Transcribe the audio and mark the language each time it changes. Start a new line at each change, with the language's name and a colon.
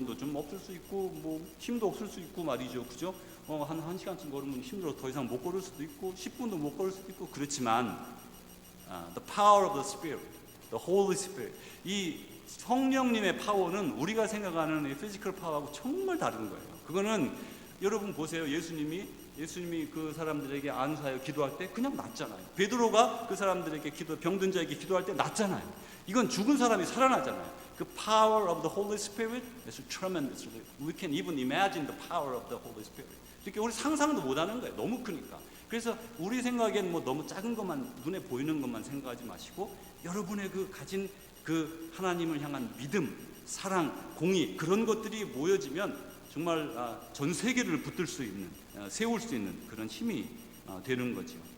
Korean: 돈도 좀 없을 수 있고 뭐 힘도 없을 수 있고 말이죠. 그죠? 한 시간쯤 걸으면 힘들어 더 이상 못 걸을 수도 있고 10분도 못 걸을 수도 있고 그렇지만
English: the power of the Spirit, the Holy Spirit
Korean: 이 성령님의 파워는 우리가 생각하는 이 피지컬 파워하고 정말 다른 거예요. 그거는 여러분 보세요. 예수님이 그 사람들에게 안수하여 기도할 때 그냥 낫잖아요. 베드로가 그 사람들에게 병든 자에게 기도할 때 낫잖아요. 이건 죽은 사람이 살아나잖아요.
English: 그 power of the Holy Spirit is tremendous. We can even imagine the power of the Holy Spirit.
Korean: 이렇게 우리 상상도 못하는 거예요. 너무 크니까. 그래서 우리 생각엔 뭐 너무 작은 것만 눈에 보이는 것만 생각하지 마시고 여러분의 그 가진 그 하나님을 향한 믿음, 사랑, 공의 그런 것들이 모여지면 정말 전 세계를 붙들 수 있는, 세울 수 있는 그런 힘이 되는 거죠.